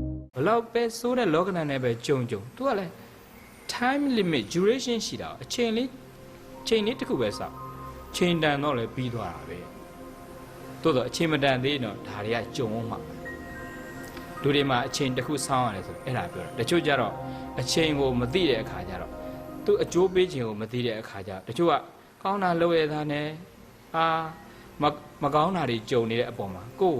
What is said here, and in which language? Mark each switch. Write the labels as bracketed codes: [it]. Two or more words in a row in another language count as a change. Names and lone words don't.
[my] ဘလောက်ပဲဆိုးတဲ့လောကဓာတ်နဲ့ပဲကြုံသူကလည်း [en] time limit duration [my] ရှိတာအချိန်လေးတစ်ခုပဲစောင့်ချိန်တန်တော့လည်းပြီးသွားတာပဲတိုးတော့အချိန်မတန်သေးတော့ဒါတွေကကြုံအောင်မှာလူတွေမှာအချိန်တစ်ခုစောင့်ရတယ်ဆိုအဲ့ဒါပြော တာတချို့ကြတော့အချိန်ကိုမသိတဲ့အခါကျတော့သူအကျိုးပေးခြင်းကိုမသိတဲ့အခါကျတချို့ကကောင်းတာလုပ်ရတာနဲ့မကောင်းတာတွေကြုံနေတဲ့အပေါ်မှာကိုယ့်ကို